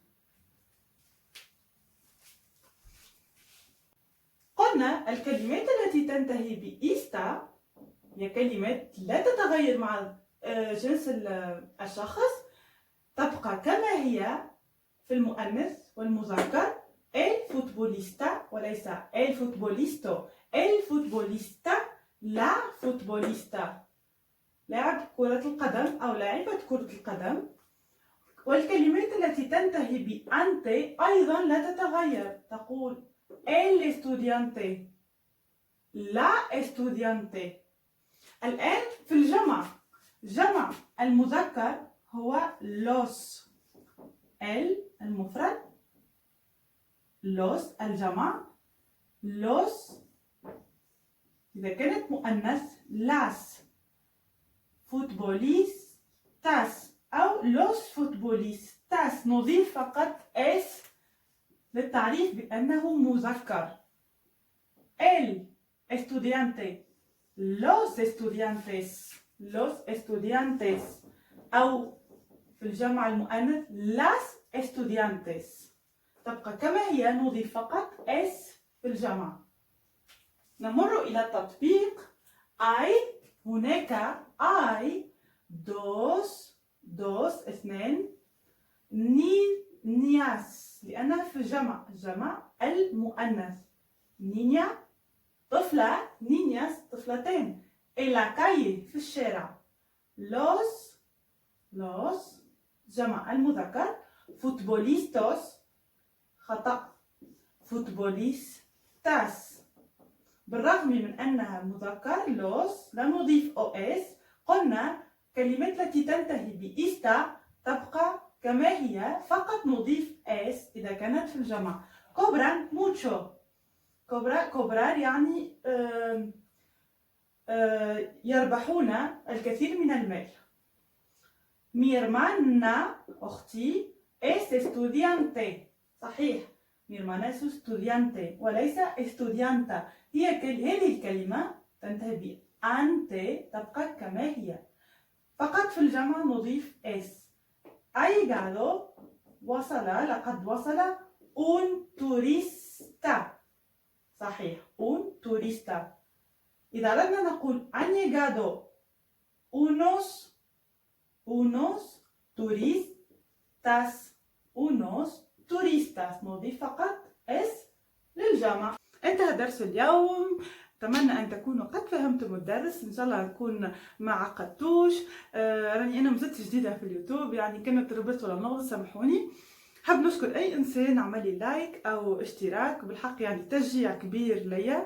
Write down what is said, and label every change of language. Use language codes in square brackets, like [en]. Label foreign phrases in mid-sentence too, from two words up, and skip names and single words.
[ar] قلنا الكلمات التي تنتهي بإيستا هي كلمات لا تتغير مع جنس الشخص، تبقى كما هي في المؤنث والمذكر. [es] el futbolista وليس el futbolisto. el futbolista [ar] لا فوتبوليستا، لاعب كرة القدم أو لاعبة كرة القدم. والكلمات التي تنتهي بأنتي أيضا لا تتغير، تقول [es] el estudiante [ar] لا estudiante. الآن في الجمع، جمع المذكر هو los. el المفرد، los الجمع، los إذا كانت مؤنث [es] las futbolistas [ar] أو [es] los futbolistas. [ar] نضيف فقط اس للتعريف بأنه مذكر. [es] el estudiante los estudiantes los estudiantes [ar] أو في الجمع المؤنث [es] las estudiantes. [ar] تبقى كما هي، نضيف فقط اس في الجمع. نمر إلى التطبيق. hay هناك [es] hay dos [ar] اثنين niñas لأنها في جمع المؤنث. niña طفلة، niñas طفلتين. [es] en la calle [ar] في الشارع. los جمع المذكر. [es] futbolistas خطأ، futbolistas. [ar] بالرغم من أنها مذكر los لا نضيف os. قلنا كلمات التي تنتهي بإستا تبقى كما هي، فقط نضيف اس إذا كانت في الجمع. [es] cobran mucho. [ar] cobrar يعني يربحون الكثير من المال. [es] mi hermana أختي es estudiante. صحيح، mi hermana es estudiante وليس estudianta. [ar] هذه الكلمة تنتهي بأنت تبقى كما هي، فقط في الجمع نضيف اس. [es] ha llegado [ar] وصل، لقد وصل [es] un turista. صحيح، un turista. [ar] إذا أردنا نقول [es] han llegado unos turistas [ar] نضيف فقط اس للجمع. انتهى درس اليوم. أتمنى أن تكونوا قد فهمتم الدرس، إن شاء الله نكون ما عقدتوش. راني أنا مازلت جديدة في اليوتيوب، يعني كانت ربط ولا نغلط سامحوني. حاب نشكر أي إنسان عمل لي لايك أو اشتراك، بالحق يعني تشجيع كبير ليا.